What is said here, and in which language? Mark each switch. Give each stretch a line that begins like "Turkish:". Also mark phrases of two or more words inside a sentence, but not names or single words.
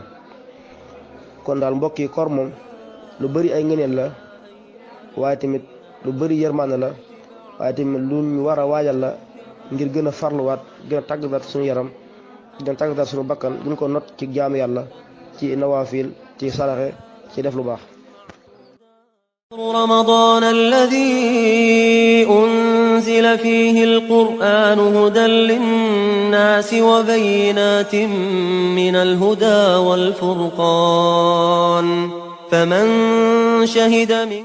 Wolof: kon daal mbokk yi koor moom lu bari ay ngëneel la waaye tamit lu bari yërmande la waaye tamit lu ñu war a waajal la ngir gën a farluwaat gën a tàggat suñu yaram gën a tàggat suñu bakkan gën ko not ci jaamu yàlla ci nawaafil ci saraxe ci def lu baax.
Arabic: رمضان الذي أنزل فيه القرآن هدى للناس وبينات من الهدى والفرقان فمن شهد منكم